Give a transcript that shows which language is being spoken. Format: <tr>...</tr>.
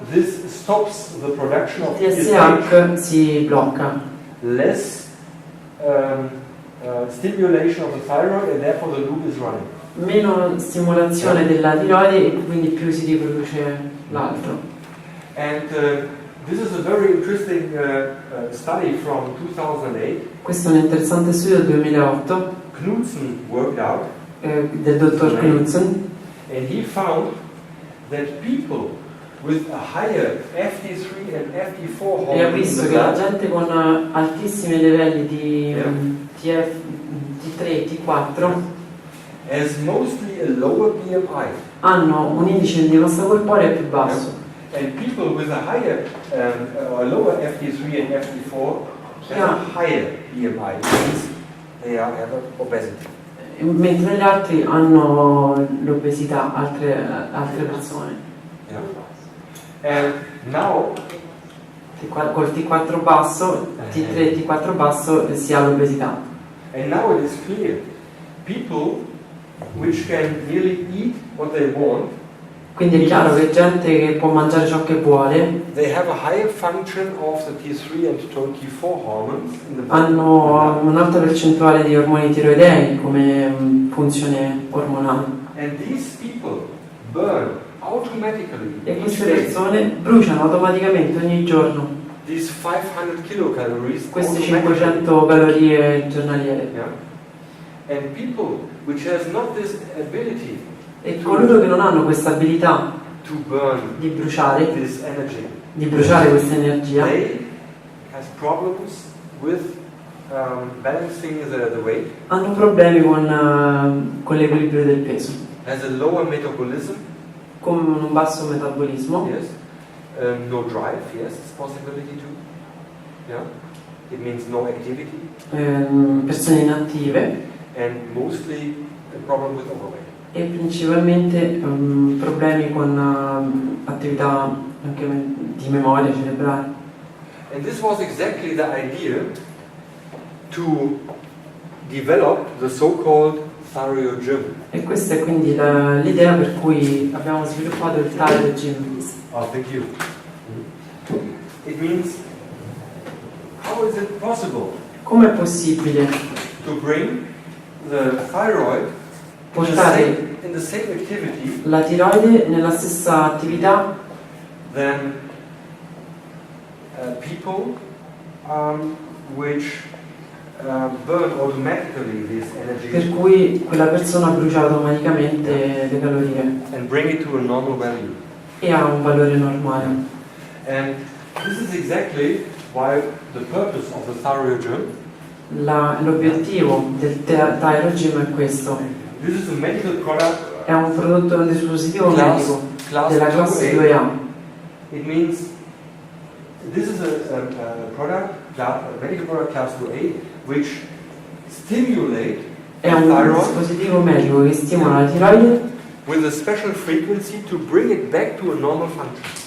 <en>this stops the production of</en> <it>il TSH si blocca.</it> <en>less stimulation of the thyroid, and therefore the loop is running.</en> <it>Meno stimolazione della tiroide e quindi più si riproduce l'altro.</it> <en>And this is a very interesting study from 2008.</en> <it>Questo è un interessante studio del 2008</it> <en>Knudsen worked out,</en> <it>del dottor Knudsen,</it> <en>and he found that people with a higher FT3 and FT4</en> <it>e ha</it> <en>hormone in</en> <it>visto</it> <en>the</en> <it>che la</it> <en>blood</en> <it>gente con altissimi livelli di T3 e T4</it> <en>has mostly a lower BMI,</en> <it>hanno un indice di massa corporea più basso.</it> <en>and people with a higher or lower FT3 and FT4 have a higher BMI. It means they have obesity.</en> <it>Mentre gli altri hanno l'obesità, altre persone.</it> <en>Yeah. And now</en> <it>Col T4 basso, T3 e T4 basso si ha l'obesità.</it> <en>it is clear people which can really eat what they want,</en> <it>Quindi è chiaro che gente che può mangiare ciò che vuole</it> <en>they have a higher function of the T3 and T4 hormones in the body.</en> <it>hanno un'alta percentuale di ormoni tiroidei come funzione ormonale.</it> <en>And these people burn automatically</en> <it>E queste</it> <en>each day</en> <it>persone bruciano automaticamente ogni giorno</it> <en>these 500 kilocalories</en> <it>queste</it> <en>automatically.</en> <it>500 calorie giornaliere.</it> <en>Yeah? And people which has not this ability</en> <it>E coloro che non hanno questa abilità</it> <en>to burn</en> <it>di bruciare questa energia,</it> <en>they has problems with balancing the weight,</en> <it>hanno problemi con l'equilibrio del peso,</it> <en>has a lower metabolism,</en> <it>con un basso metabolismo,</it> <en>yes, no drive, yes, it's possibility too, yeah, it means no activity,</en> <it>persone inattive</it> <en>and mostly a problem with overweight.</en> <it>e principalmente problemi con attività anche di memoria cerebrale.</it> <en>And this was exactly the idea to develop the so-called thyroid.</en> <it>E questa è quindi l'idea per cui abbiamo sviluppato il thyroid gym.</it> <en>Oh, thank you. It means, how is it possible</en> <it>Come è possibile</it> <en>to bring the thyroid</en> <it>portare</it> <en>in the same activity</en> <it>la tiroide nella stessa attività</it> <en>than people which burn automatically this energy</en> <it>per cui quella persona brucia automaticamente le calorie</it> <en>and bring it to a normal value?</en> <it>e ha un valore normale.</it> <en>And this is exactly why the purpose of the thyroid gym.</en> <it>L'obiettivo del thyroid gym è questo.</it> <en>This is a medical product.</en> <it>È un prodotto, un dispositivo medico</it> <en>class</en> <it>della classe</it> <en>2A.</en> <it>2A.</it> <en>It means this is a product, a medical product class 2A, which stimulate</en> <it>È</it> <en>the</en> <it>un</it> <en>thyroid</en> <it>dispositivo medico che stimola la tiroide</it> <en>with a special frequency to bring it back to a normal function.</en>